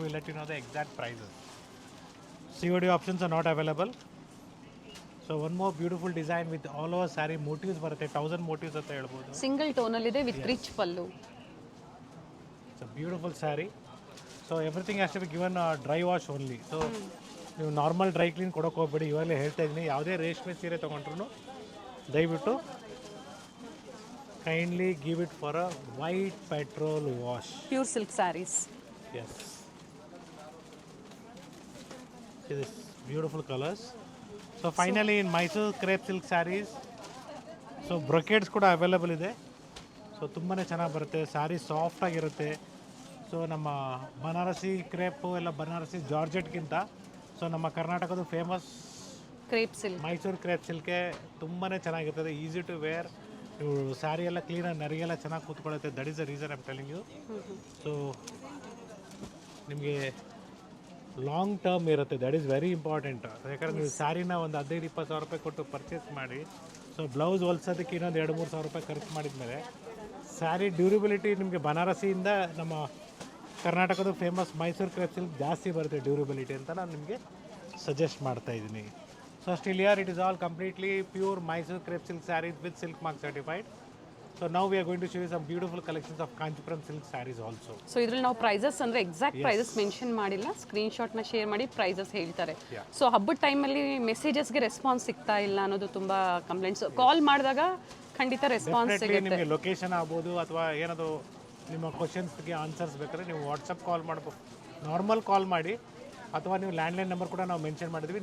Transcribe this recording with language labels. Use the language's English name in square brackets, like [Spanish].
[English] We will let you know the exact prices. COD options are not available. So one more beautiful design with all over saree motifs [Kannada] ಬರುತ್ತೆ, [English] 1000 motifs [Kannada] ಅಂತ ಹೇಳ್ಬೋದು. Single ಟೋನಲ್ಲಿ ಇದೆ [English] with rich [Kannada] pallu. [English] It's a beautiful saree. So everything has to be given dry wash only. [Kannada] So ನೀವು normal dry clean ಕೊಡೋಕೆ ಹೋಗ್ಬೇಡಿ. ಇವಾಗಲೇ ಹೇಳ್ತಾ ಇದ್ದೀನಿ, ಯಾವುದೇ ರೇಷ್ಮೆ ಸೀರೆ ತೊಗೊಂಡ್ರು ದಯವಿಟ್ಟು [English] kindly give it for a white petrol wash. Pure silk sarees. Yes. See this beautiful colors. So finally in Mysore crepe silk sarees, so brocades [Kannada] ಕೂಡ ಅವೈಲೇಬಲ್ ಇದೆ. ಸೊ ತುಂಬಾ ಚೆನ್ನಾಗಿ ಬರುತ್ತೆ, ಸ್ಯಾರಿ ಸಾಫ್ಟ್ ಆಗಿರುತ್ತೆ. ಸೊ ನಮ್ಮ ಬನಾರಸಿ ಕ್ರೇಪು ಎಲ್ಲ ಬನಾರಸಿ ಜಾರ್ಜೆಟ್ಗಿಂತ ಸೊ ನಮ್ಮ ಕರ್ನಾಟಕದ famous crepe silk. Mysuru crepe ಸಿಲ್ಕೆ ತುಂಬಾ ಚೆನ್ನಾಗಿರ್ತದೆ, [English] Easy to wear. [Kannada] ನೀವು ಸ್ಯಾರಿ ಎಲ್ಲ ಕ್ಲೀನಾಗಿ ನರಿಗೆಲ್ಲ ಚೆನ್ನಾಗಿ ಕೂತ್ಕೊಳ್ಳುತ್ತೆ. [English] That is the reason I'm telling you. [Kannada] So ನಿಮಗೆ ಲಾಂಗ್ ಟರ್ಮ್ ಇರುತ್ತೆ, [English] That is very important. [Kannada] ಯಾಕಂದರೆ ನೀವು ಸ್ಯಾರಿನ ಒಂದು 15-20 ಸಾವಿರ ರೂಪಾಯಿ ಕೊಟ್ಟು ಪರ್ಚೇಸ್ ಮಾಡಿ, ಸೊ ಬ್ಲೌಸ್ ಹೊಲ್ಸೋದಕ್ಕೆ ಇನ್ನೊಂದು 2-3 ಸಾವಿರ ರೂಪಾಯಿ ಖರ್ಚು ಮಾಡಿದ್ಮೇಲೆ ಸ್ಯಾರಿ ಡ್ಯೂರಿಬಿಲಿಟಿ ನಿಮಗೆ ಬನಾರಸಿಯಿಂದ ನಮ್ಮ ಕರ್ನಾಟಕದ ಫೇಮಸ್ ಮೈಸೂರು ಕ್ರೇಪ್ ಸಿಲ್ಕ್ ಜಾಸ್ತಿ ಬರುತ್ತೆ ಡ್ಯೂರಿಬಿಲಿಟಿ ಅಂತ ನಾನು ನಿಮಗೆ ಸಜೆಸ್ಟ್ ಮಾಡ್ತಾ ಇದ್ದೀನಿ. [English] So still here it is all completely pure Mysore crepe silk sarees with silk mark certified. So now we are going to show you some beautiful collections of Kanchipuram silk sarees also. [Kannada] So ಇದ್ರಲ್ಲಿ ನಾವು prices ಅಂದರೆ exact prices mention ಮಾಡಿಲ್ಲ, ಸ್ಕ್ರೀನ್ಶಾಟ್ನ share ಮಾಡಿ prices ಹೇಳ್ತಾರೆ. So ಹಬ್ಬದ ಟೈಮಲ್ಲಿ ಮೆಸೇಜಸ್ಗೆ response ಸಿಗ್ತಾ ಇಲ್ಲ ಅನ್ನೋದು ತುಂಬ ಕಂಪ್ಲೇಂಟ್ಸ್. ಕಾಲ್ ಮಾಡಿದಾಗ ಖಂಡಿತ ರೆಸ್ಪಾನ್ಸ್ ಸಿಗುತ್ತೆ. ನಿಮಗೆ ಲೊಕೇಶನ್ ಆಗ್ಬೋದು ಅಥವಾ ಏನಾದರೂ ನಿಮ್ಮ ಕ್ವಶನ್ಸ್ಗೆ ಆನ್ಸರ್ಸ್ ಬೇಕಾದ್ರೆ ನೀವು ವಾಟ್ಸಪ್ ಕಾಲ್ ಮಾಡ್ಬೋದು, ನಾರ್ಮಲ್ ಕಾಲ್ ಮಾಡಿ, ಅಥವಾ ನೀವು ಲ್ಯಾಂಡ್ಲೈನ್ ನಂಬರ್ ಕೂಡ ನಾವು ಮೆನ್ಷನ್ ಮಾಡಿದ್ವಿ.